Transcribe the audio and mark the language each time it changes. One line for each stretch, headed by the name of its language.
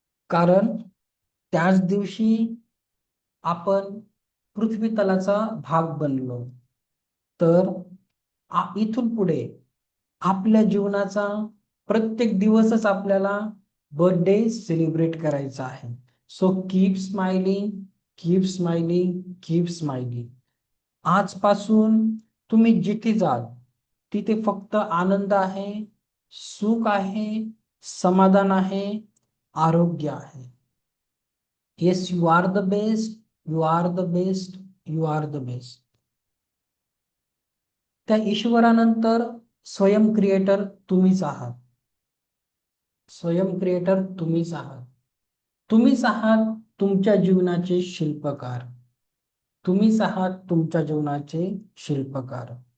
Marathi: कारण त्याच दिवशी आपण पृथ्वी तलाचा भाग बनलो. तर इथून पुढे आपल्या जीवनाचा प्रत्येक दिवसच आपल्याला बर्थडे सेलिब्रेट करायचा आहे.
English: So keep smiling, keep smiling, keep smiling.
Marathi: आजपासून तुम्ही जिथे जाल तिथे फक्त आनंद आहे, सुख आहे, समाधान आहे, आरोग्य आहे.
English: Yes, you are the best, you are the best, you are the best.
Marathi: त्या ईश्वरानंतर स्वयं क्रिएटर तुम्हीच आहात. स्वयं क्रिएटर तुम्हीच आहात. तुम्हीच आहात तुमच्या जीवनाचे शिल्पकार. तुम्हीच आहात तुमच्या जीवनाचे शिल्पकार.